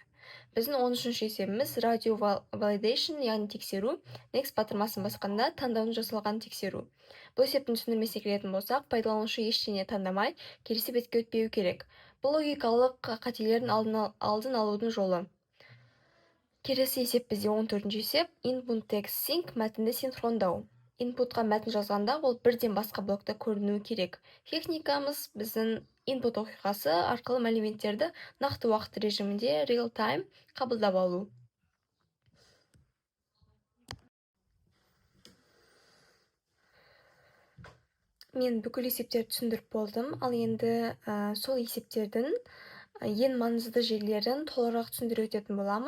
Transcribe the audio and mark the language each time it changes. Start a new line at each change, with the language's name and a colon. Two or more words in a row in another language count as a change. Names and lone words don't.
Kazakh: Біздің 13-ші есебіміз
English: radio validation,
Kazakh: яғни тексеру. Next батырмасын басқанда таңдаудың жасалғанын тексеру. Бұл есептің түсіндірмесіне келетін болсақ, пайдаланушы ештеңе таңдамай, келесі бетке өтпеу керек. Бұл логикалық қателердің алдын алудың жолы. Келесі есеп бізде 14-ші есеп,
English: input text sync,
Kazakh: мәтінді синхрондау. Инпутқа мәтін жазғанда ол бірден басқа блокта көрінуі керек. Техникамыз біздің input оқиғасы арқылы мәліметтерді нақты уақыт режимінде
English: real time
Kazakh: қабылдап алу. Мен бүкіл есептерді түсіндіріп болдым, ал енді сол есептердің ең маңызды жерлерін толығырақ түсіндіре өтетін боламын.